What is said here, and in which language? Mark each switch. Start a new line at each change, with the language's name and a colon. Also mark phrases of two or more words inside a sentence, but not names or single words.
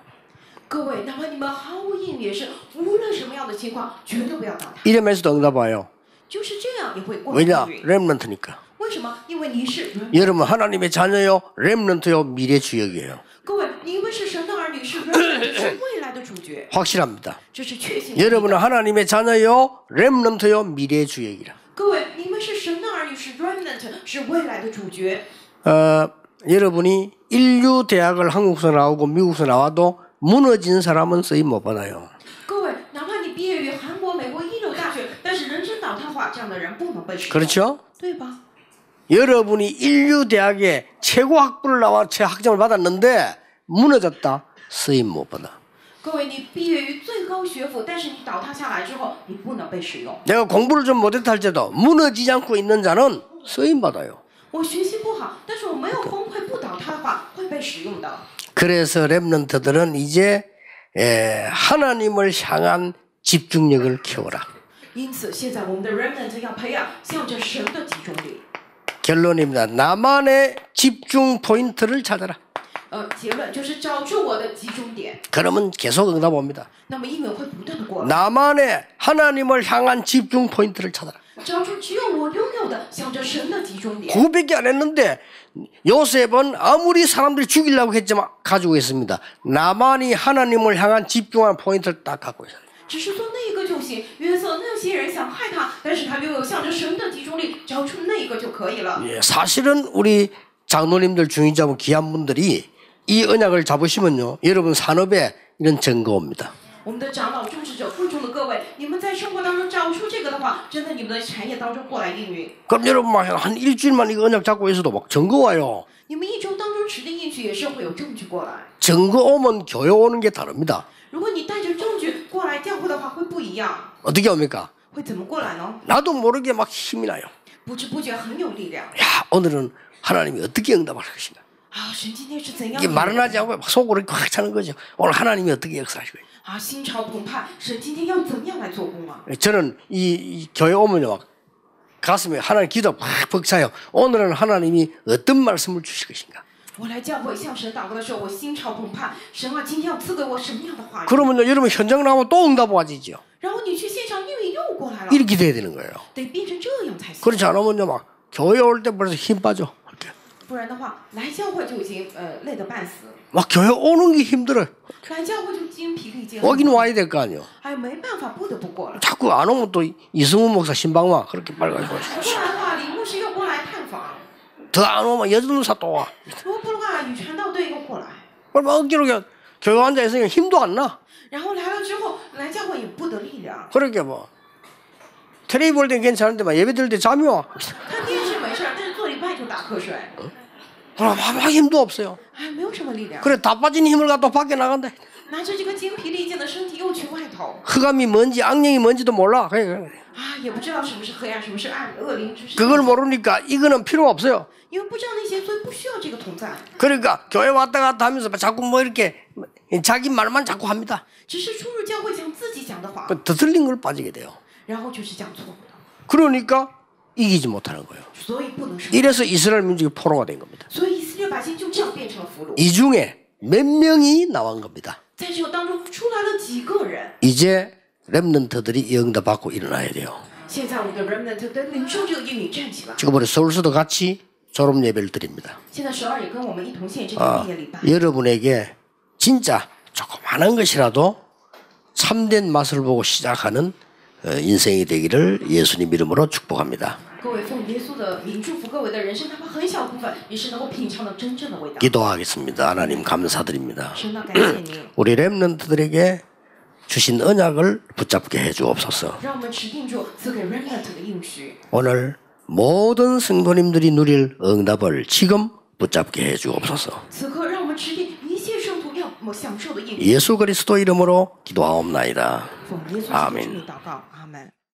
Chinese: 各位，哪怕你们毫无应允，也是无论什么样的情况，绝对不要倒塌。
Korean: 이러면서도 응답 와요.
Chinese: 就是这样，也会过
Korean: 왜냐?
Chinese: 应允。
Korean: 렘넌트니까.
Chinese: 为什么？因为你是 remnant。
Korean: 여러분 하나님의 자녀요. 렘넌트요. 미래 주역이에요.
Chinese: 各位，你因为是神的儿女，是 remnant，是未来的主角，
Korean: 확실합니다.
Chinese: 这是确信的。
Korean: 여러분은 하나님의 자녀요. 렘넌트요. 미래 주역이라.
Chinese: 各位，你们是神的儿女，是 remnant，是未来的主角。
Korean: 여러분이 인류 대학을 한국에서 나오고 미국에서 나와도 무너진 사람은 쓰임 못 받아요.
Chinese: 各位，哪怕你毕业于韩国、美国一流大学，但是人生倒塌化，这样的人不能被使用，
Korean: 그렇죠?
Chinese: 对吧？
Korean: 여러분이 인류 대학에 최고 학부를 나와 학점을 받았는데 무너졌다. 쓰임 못 받아.
Chinese: 各位，你毕业于最高学府，但是你倒塌下来之后，你不能被使用。
Korean: 내가 공부를 좀 못했다 할지라도 무너지지 않고 있는 자는 쓰임 받아요.
Chinese: 我学习不好，但是我没有崩溃、不倒塌的话，会被使用的。
Korean: 그래서 렘넌트들은 이제 하나님을 향한 집중력을 키워라.
Chinese: 因此，现在我们的 remnant 要培养向着神的集中力。
Korean: 결론입니다. 나만의 집중 포인트를 찾아라.
Chinese: 结论就是找出我的集中点，
Korean: 그러면 계속 응답 옵니다.
Chinese: 那么应允会不断的过来。
Korean: 나만의 하나님을 향한 집중 포인트를 찾아라.
Chinese: 找出只有我拥有的向着神的集中点。
Korean: 그거밖에 안 했는데 요셉은 아무리 사람들이 죽이려고 했지만 가지고 있습니다. 나만이 하나님을 향한 집중한 포인트를 딱 갖고 있어요.
Chinese: 只是做那个就行。约瑟那些人想害他，但是他拥有向着神的集中力，找出那个就可以了。
Korean: 사실은 우리 장로님들 중위자분 귀한 분들이 이 언약을 잡으시면요, 여러분 산업에 이런 증거 옵니다.
Chinese: 我们的长老、重视者、会众的各位，你们在生活当中找出这个的话，真的你们的产业当中过来应允。
Korean: 그럼 여러분 막 한 일주일만 이거 언약 잡고 있어도 막 증거 와요.
Chinese: 你们一周当中指定应许也是会有证据过来。
Korean: 증거 오면 교회 오는 게 다릅니다.
Chinese: 如果你带着证据过来教会的话，会不一样。
Korean: 어떻게 옵니까?
Chinese: 会怎么过来呢？
Korean: 나도 모르게 막 힘이 나요.
Chinese: 不知不觉很有力量。
Korean: 야, 오늘은 하나님이 어떻게 응답할 것인가?
Chinese: 啊，神今天是怎样
Korean: 이게
Chinese: 的？
Korean: 말은 하지 않고 막 속으로 꽉 차는 거죠. 오늘 하나님이 어떻게 역사하실 거예요?
Chinese: 啊，心潮澎湃，神今天要怎样来做工啊？
Korean: 저는 이 교회 오면요 막 가슴에 하나님 기도 팍 벅차요. 오늘은 하나님이 어떤 말씀을 주실 것인가?
Chinese: 我来教会向神祷告的时候，我心潮澎湃。神啊，今天要赐给我什么样的话语？
Korean: 그러면요 여러분 현장 나오면 또 응답 와지죠.
Chinese: 然后你去现场，因为又过来了，
Korean: 이렇게 돼야 되는 거예요.
Chinese: 得变成这样才行。
Korean: 그렇지 않으면요 막 교회 올 때 벌써 힘 빠져. 이렇게.
Chinese: 不然的话，来教会就已经累得半死，
Korean: 막 교회 오는 게 힘들어요.
Chinese: 来教会就精疲力尽。
Korean: 오긴 와야 될 거 아니에요.
Chinese: 哎，没办法，不得不过来。
Korean: 자꾸 안 오면 또 이승훈 목사 신방와 그렇게 빨가지고
Chinese: 不然的话，李牧师又过来探访；
Korean: 더 안 오면 여전사 또 와.
Chinese: 如果不的话，女传道队又过来。
Korean: 그럼 억지로 그냥 교회 앉아 있으니까 힘도 안 나.
Chinese: 然后来了之后，来教会也不得力量。
Korean: 그렇게 뭐 텔레비 볼 땐 괜찮은데 막 예배 드릴 때 잠이 와.
Chinese: 看电视没事儿，但是做礼拜就打瞌睡，
Korean: 그럼 막 힘도 없어요.
Chinese: 哎，没有什么力量。
Korean: 그래 다 빠진 힘을 갖고 밖에 나간다.
Chinese: 拿着这个精疲力尽的身体又去外头，
Korean: 흑암이 뭔지 악령이 뭔지도 몰라.
Chinese: 啊，也不知道什么是黑暗，什么是暗恶灵之事。
Korean: 그걸 모르니까 이거는 필요 없어요.
Chinese: 因为不知道那些，所以不需要这个同在。
Korean: 그러니까 교회 왔다 갔다 하면서 자꾸 뭐 이렇게 자기 말만 자꾸 합니다.
Chinese: 只是出入教会讲自己讲的话，
Korean: 더 틀린 걸 빠지게 돼요.
Chinese: 然后就是讲错的，
Korean: 그러니까 이기지 못하는 거예요.
Chinese: 所以不能胜。
Korean: 이래서 이스라엘 민족이 포로가 된 겁니다.
Chinese: 所以以色列百姓就这样变成了俘虏。
Korean: 이 중에 몇 명이 나온 겁니다.
Chinese: 在这个当中出来了几个人？
Korean: 이제 렘넌트들이 응답받고 일어나야 돼요.
Chinese: 现在我们的 remnant 的领受这个应允站起来。
Korean: 지금 우리 서울서도 같이 졸업 예배를 드립니다.
Chinese: 现在首尔也跟我们一同献这个毕业礼拜。
Korean: 여러분에게 진짜 조그마한 것이라도 참된 맛을 보고 시작하는 인생이 되기를 예수님 이름으로 축복합니다.
Chinese: 各位奉耶稣的名祝福各位的人生，哪怕很小部分，也是能够品尝到真正的味道。
Korean: 기도하겠습니다. 하나님 감사드립니다.
Chinese: 神啊，感谢您，
Korean: 우리 렘넌트들에게 주신 언약을 붙잡게 해주옵소서.
Chinese: 让我们持定住赐给 remnant 的应许。
Korean: 오늘 모든 성도님들이 누릴 응답을 지금 붙잡게 해주옵소서.
Chinese: 此刻，让我们持定一切圣徒要享受的应许。
Korean: 예수 그리스도 이름으로 기도하옵나이다.
Chinese: 奉耶稣基督
Korean: 아멘
Chinese: 之名祷告，阿门。